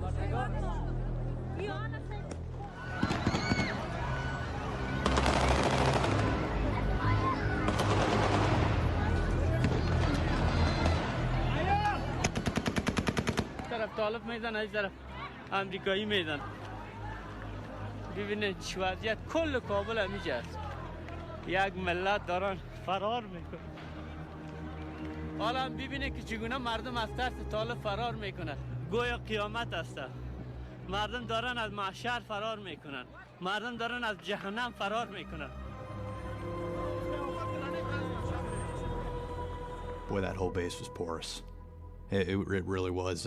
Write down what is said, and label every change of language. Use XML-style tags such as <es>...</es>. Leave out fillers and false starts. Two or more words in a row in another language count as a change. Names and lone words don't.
<fa>طرف طالب میزن از طرف امریکایی میزن ببینید چه وضعیت کل کابل همیشه است یک ملت دارن فرار میکنه حالا هم ببینید که چگونه مردم از ترس طالب فرار میکنن گویا قیامت است مردم دارن از محشر فرار میکنن مردم دارن از جهنم فرار میکنن</fa> <en>Boy, that whole base was porous. It really was.</en>